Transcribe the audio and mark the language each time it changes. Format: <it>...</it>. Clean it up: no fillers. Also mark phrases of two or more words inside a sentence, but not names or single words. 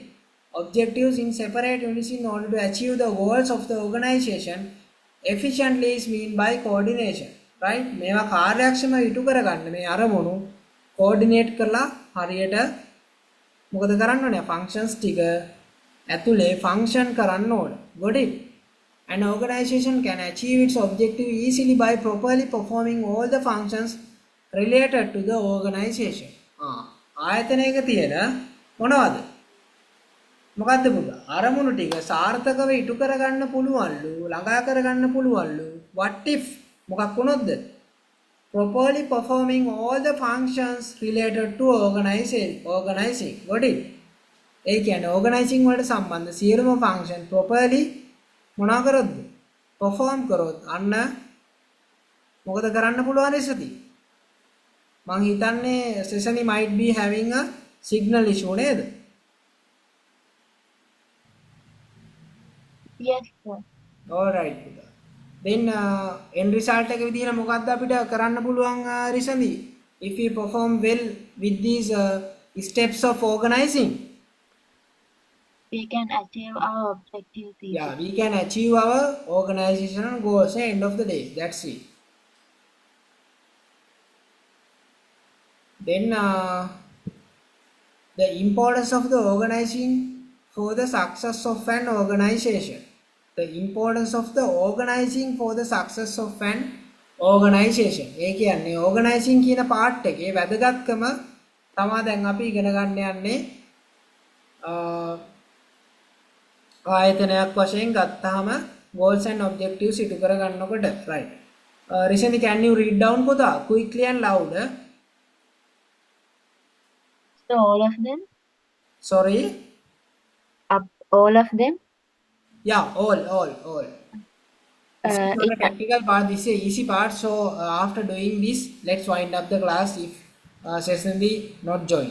<en>Objectives in separate units in order to achieve the goals of the organization efficiently is mean by coordination, right?</en> <si>මේවා කාර්යක්ෂමව ඉටු කරගන්න මේ අරමුණු coordinate කරලා හරියට මොකද කරන්න ඕනේ? functions ටික ඇතුලේ function කරන්න ඕනේ.</si> <en>got it? An organization can achieve its objective easily by properly performing all the functions related to the organization.</en> <si>ආයතනයක තියෙන මොනවද? මොකද්ද පුතා? අරමුණු ටික සාර්ථකව ඉටු කරගන්න පුළුවන්ලු, ළඟා කරගන්න පුළුවන්ලු.</si> <en>what if</en> <si>මොකක් වුණොත්ද?</si> <en>properly performing all the functions related to organizing. got it?</en> <si>ඒ කියන්නේ organizing වලට සම්බන්ධ සියලුම</si> <en>function properly</en> <si>මොනවා කරොත්ද? perform කරොත් අන්න මොකද කරන්න පුළුවන් ඉස්සති? මං හිතන්නේ</si> <en>session might be having a signal issue නේද? Yes, sir. all right පුතා. then end result</en> <si>එක විදිහට මොකක්ද අපිට කරන්න පුළුවන්</si> <en>රිසඳි if we perform well with these steps of organizing. We can achieve our objectives Yeah, easily. we can achieve our organizational goals at end of the day. That's it. Then the importance of the organizing for the success of an organization. The importance of the organizing for the success of an organization.</en> <si>ඒ කියන්නේ organizing කියන part එකේ වැදගත්කම තමයි දැන් අපි ඉගෙන ගන්න යන්නේ ආයතනයක් වශයෙන් ගත්තාම</si> <en>goals and objectives</en> <si>ඉටු කර ගන්නකොට right.</si> <en>Recently, can you read down පුතා quickly and louder? So all of them? Sorry. All of them? Yeah, all. This is not a It technical part, this is a easy part. So after doing this, let's wind up the class if Sesandi not join.</en>